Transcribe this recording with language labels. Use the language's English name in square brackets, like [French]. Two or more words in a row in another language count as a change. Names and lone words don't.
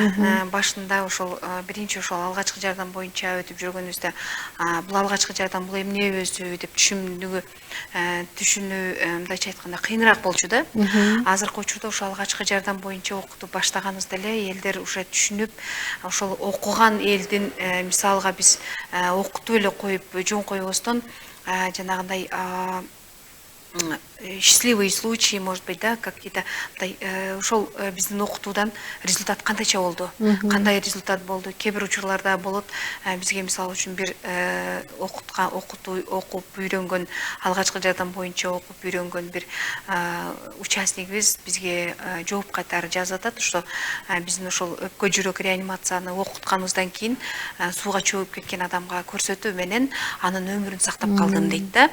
[Kyrgyz] Башында ошол биринчи ошол алгачкы жардам боюнча өтүп жүргөнүбүздө, бул алгачкы жардам бул эмне өзү деп түшүнүү мындайча айтканда кыйыныраак болчу да. Азыркы учурда ошол алгачкы жардам боюнча окутуп баштаганыбызда эле элдер уже түшүнүп, ошол окуган элдин мисалга биз окутуп эле коюп жөн койбостон жанагындай [Russian] счастливые случаи, может быть, да, какие-то [Kyrgyz] ушол биздин окутуудан результат кандайча болду, кандай результат болду. Кээ бир учурларда болот, бизге мисалы үчүн бир окуп үйрөнгөн, алгачкы жардам боюнча окуп үйрөнгөн бир участникибиз бизге жооп кайтарып жазып атат, что биздин ошол өпкө жүрөк реанимацияны окутканыбыздан кийин сууга чөгүп кеткен адамга көрсөтүү менен анын өмүрүн сактап калдым дейт да.